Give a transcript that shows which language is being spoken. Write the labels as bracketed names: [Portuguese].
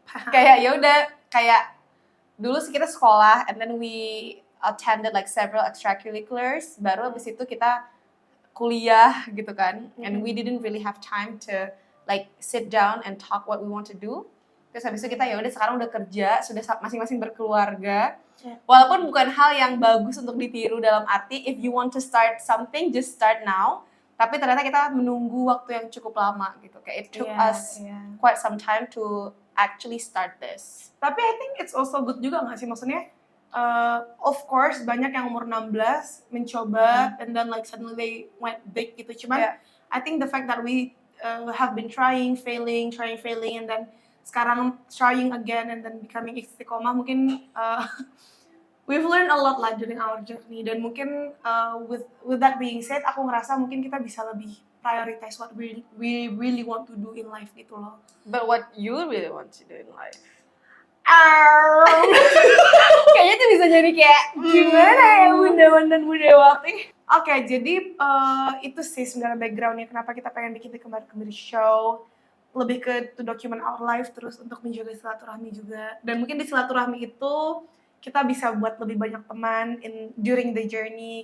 [Indonesian] Kayak ya udah kayak dulu sih kita sekolah [English] and then we attended like several extracurriculars. [Indonesian] Baru abis itu kita kuliah gitu kan. [English] And we didn't really have time to like sit down and talk what we want to do. [Indonesian] Terus habis itu kita ya udah sekarang udah kerja, sudah masing-masing berkeluarga. [English] Yeah. [Indonesian] Walaupun bukan hal yang bagus untuk ditiru dalam arti [English] if you want to start something just start now. [Indonesian] Tapi ternyata kita menunggu waktu yang cukup lama gitu. Kayak [English] it took us quite some time to actually start this. [Indonesian] Tapi [English] I think it's also good [Indonesian] juga nggak sih, maksudnya [English] of course [Indonesian] banyak yang umur 16 mencoba [English] and then like suddenly they went big [Indonesian] gitu. [English] Cuman I think the fact that we have been trying, failing, and then [Indonesian] sekarang [English] trying again and then becoming istiqomah, [Indonesian] mungkin [English] we've learned a lot [Indonesian] lah [English] during our journey. [Indonesian] Dan mungkin [English] with that being said, [Indonesian] aku ngerasa mungkin kita bisa lebih [English] prioritize what we really want to do in life [Indonesian] gitu loh. [English] But what you really want to do in life? [Indonesian] Kayaknya tuh bisa jadi kayak gimana ya bunda waktu. Oke, jadi itu sih sebenarnya backgroundnya kenapa kita pengen bikin The Kembar-Kembir Show. Lebih ke [English] to document our life, [Indonesian] terus untuk menjaga silaturahmi juga. Dan mungkin di silaturahmi itu kita bisa buat lebih banyak teman [English] during the journey.